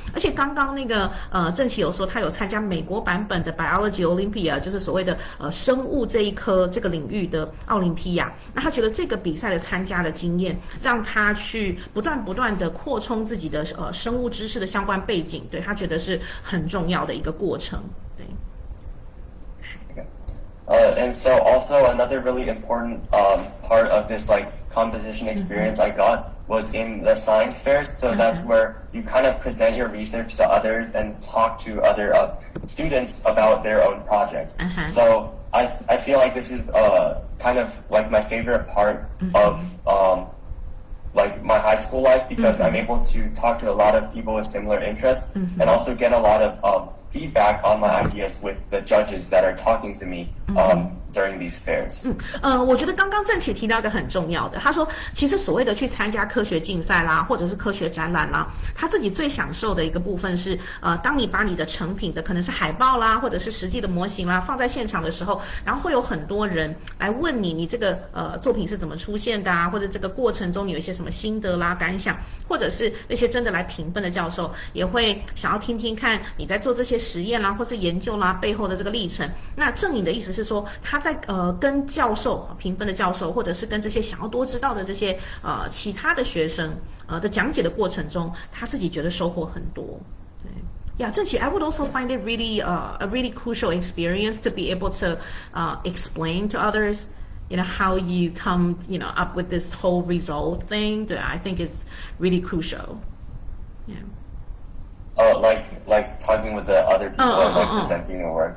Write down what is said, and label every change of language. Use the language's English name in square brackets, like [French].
[Chinese] 而且刚刚那个正奇有说，他有参加美国版本的 Biology Olympia， 就是所谓的生物这个领域的奥林匹亚。那他觉得这个比赛的参加的经验，让他去不断的扩充自己的生物知识的相关背景，对他觉得是很重要的一个过程。对。 [English] And so also another really important part of this like competition experience I got was in the science fairs. So that's where you kind of present your research to others and talk to other students about their own projects. So I feel like this is kind of like my favorite part of like my high school life because I'm able to talk to a lot of people with similar interests and also get a lot of feedback on my ideas with the judges that are talking to me during these fairs. [Chinese] 我觉得刚刚正奇提到一个很重要的，他说其实所谓的去参加科学竞赛啦，或者是科学展览啦，他自己最享受的一个部分是当你把你的成品的可能是海报啦，或者是实际的模型啦放在现场的时候，然后会有很多人来问你这个作品是怎么出现的啊，或者这个过程中你有一些什么心得啦感想，或者是那些真的来评分的教授也会想要听听看你在做这些实验啦，或是研究啦背后的这个历程。那正颖的意思是说，他在跟教授评分的教授，或者是跟这些想要多知道的这些其他的学生的讲解的过程中，他自己觉得收获很多。对。 [English] Yeah, 郑琦, I would also find it really a really crucial experience to be able to explain to others, how you come, up with this whole result thing. That I think is really crucial. Yeah. Like talking with the other people and presenting your work.